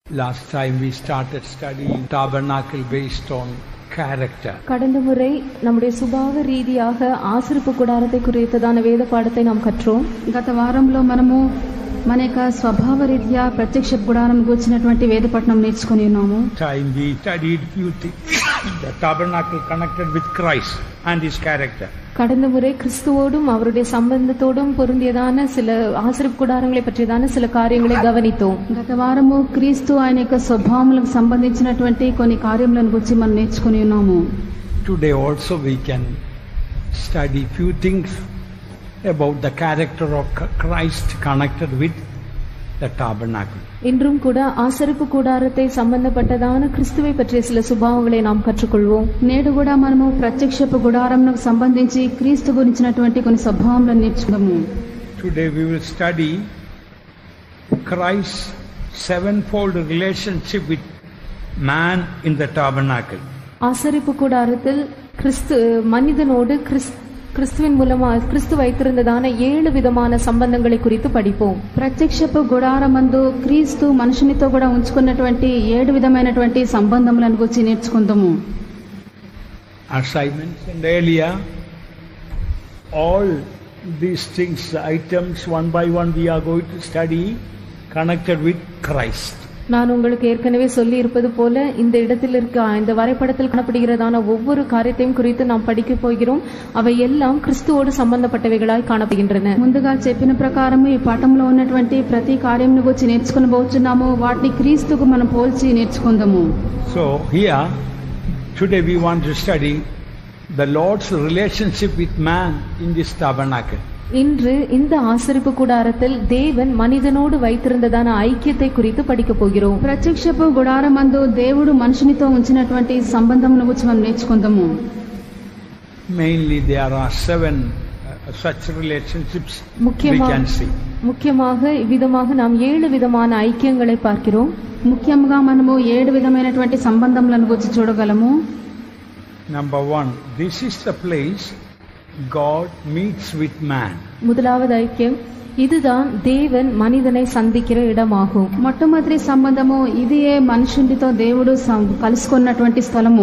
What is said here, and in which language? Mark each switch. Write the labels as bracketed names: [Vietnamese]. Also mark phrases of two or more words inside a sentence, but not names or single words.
[English] Last time we started studying tabernacle based on character. [Tamil] கடந்த முறை நம்முடைய சுபாவ ரீதியாக ஆசரிப்பு கூடாரத்தை குறித்ததான வேத பாடத்தை நாம் கற்றோம். [Telugu] గత వారంలో మనము మన యొక్క స్వభావ రీత్యా ప్రత్యక్ష గుడారం గురించినటువంటి వేద పఠనం నేర్చుకొని ఉన్నాము. [English] Time we studied few things. The tabernacle connected with Christ and his character. [Tamil] கடந்த முறை கிறிஸ்துவோடும் அவருடைய சம்பந்தத்தோடும் பொருந்தியதான சில ஆசரிப்பு கூடாரங்களை பற்றியதான சில காரியங்களை கவனித்தோம். [Telugu] గత వారము క్రీస్తు ఆయన యొక్క స్వభావములకు సంబంధించినటువంటి కొన్ని కార్యములను గురించి మనం నేర్చుకొని ఉన్నాము. [English] Today also we can study few things about the character of Christ connected with the tabernacle. [Tamil] இன்றும் கூட ஆசரிப்பு கூடாரத்தை சம்பந்தப்பட்டதான கிறிஸ்துவை பற்றிய சில சுபாவங்களை நாம் கற்றுக்கொள்வோம். [Telugu] నేడు కూడా మనము ప్రత్యక్షపు గుడారమునకు సంబంధించి క్రీస్తు గురించినటువంటి కొన్ని స్వభావములను నేర్చుకుందాము. [English] Today we will study Christ's sevenfold relationship with man in the tabernacle. [Tamil] ஆசரிப்பு கூடாரத்தில் மனிதனோடு கிறிஸ்துவின் மூலமா கிறிஸ்து வைத்திருந்ததான 7 விதமான சம்பந்தங்களை குறித்து படிப்போம். [Telugu] ప్రత్యక్షపు గుడారమందు క్రీస్తు మనుషునితో కూడా ఉంచుకున్నటువంటి 7 విధమైనటువంటి సంబంధములను గురించి నేర్చుకుందాము. [English] As I mentioned earlier, all these things, items one by one we are going to study connected with Christ. [Tamil] நான் உங்களுக்கு ஏற்கனவே சொல்லி இருப்பது போல இந்த இடத்தில் இந்த வரைபடத்தில் காணப்படுகிறதான ஒவ்வொரு காரியத்தையும் குறித்து நாம் படிக்க போகிறோம். அவை எல்லாம் கிறிஸ்துவோடு சம்பந்தப்பட்டவைகளாய் காணப்படுகின்றன. [Telugu] ముందుగా చెప్పిన ప్రకారం ఈ పాఠంలో ఉన్నటువంటి ప్రతి కార్యమును గురించి నేర్చుకొనబోతున్నాము. వాటిని క్రీస్తుకు మనం పోల్చి నేర్చుకుందాము. [English] So here today we want to study the Lord's relationship with man in this tabernacle. [Tamil] இன்று இந்த ஆசரிப்பு கூடாரத்தில் தேவன் மனிதனோடு வைத்திருந்ததான ஐக்கியத்தை குறித்து படிக்க போகிறோம். [Telugu] ప్రత్యక్షపు గుడారమందు దేవుడు మనుషునితో ఉంచినటువంటి సంబంధమును గురించి మనం నేర్చుకుందాము. [English] Mainly there are 7 such relationships we can see. [Tamil] முக்கியமாக இவ்விதமாக நாம் 7 விதமான ஐக்கியங்களை பார்க்கிறோம். [Telugu] ముఖ్యంగా మనము 7 విధమైనటువంటి సంబంధములను గురించి చూడగలము. [English] Number 1, this is the place God meets with man. [Tamil] முதலாவது ஐக்கியம், இதுதான் தேவன் மனிதனை சந்திக்கிற இடமாகும். [Telugu] మొట్టమొదటి సంబంధము ఇదియే మనుషునితో దేవుడు కలుసుకున్నటువంటి స్థలము.